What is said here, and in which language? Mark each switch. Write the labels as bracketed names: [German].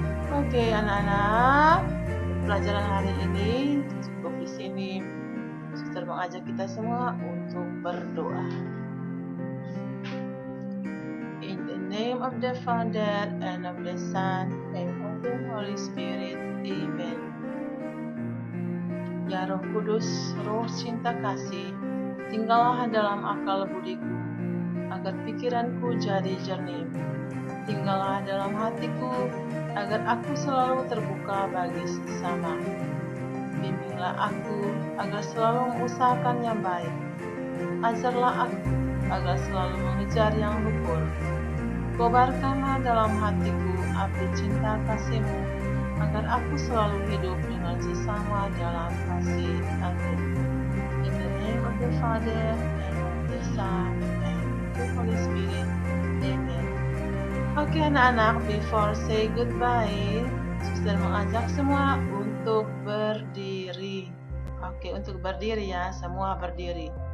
[Indonesian] Oke anak-anak, pelajaran hari ini cukup di sini. Suster mengajak kita semua untuk berdoa. [English] In the name of the Father and of the Son and of the Holy Spirit. Amen. [Indonesian] Ya Roh Kudus, Roh cinta kasih, tinggallah dalam akal budiku, agar pikiranku jadi jernih. Tinggallah dalam hatiku, agar aku selalu terbuka bagi sesama. Bimbinglah aku, agar selalu mengusahakan yang baik. Ajarlah aku, agar selalu mengejar yang luhur. Kobarkanlah dalam hatiku api cinta kasih-Mu, agar aku selalu hidup dengan sesama dalam kasih. Amin. [English] In the name of the Father, and of the Son, and of the Holy Spirit. Amen. [Indonesian] Oke anak-anak, [English] before say goodbye, [Indonesian] Suster mengajak semua untuk berdiri. Oke, untuk berdiri ya, semua berdiri.